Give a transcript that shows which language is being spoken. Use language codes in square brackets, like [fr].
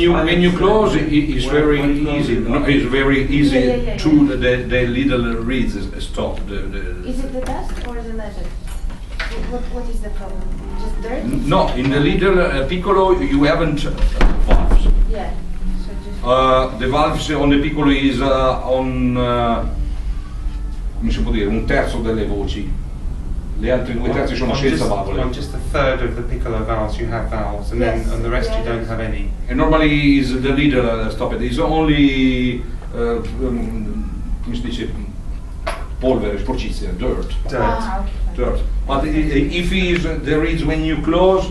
[en] When you close, it's very easy. No, it's very easy Yeah. to the little reeds stop. Is it the dust or the leather? What is the problem? Just dirt? No, in the little piccolo you haven't valves. Yeah. So just. The valves on the piccolo is on [it] come si può dire, un terzo delle voci. Le altre due terzi sono senza valvole. [en] On just a third of the piccolo valves you have valves, and Yes. then on the rest you Yeah. don't have any. And normally is the leader stop it. It's only [it] come si dice polvere, sporcizia, [en] dirt. Dirt. Ah, okay. Dirt. But if is the reeds when you close,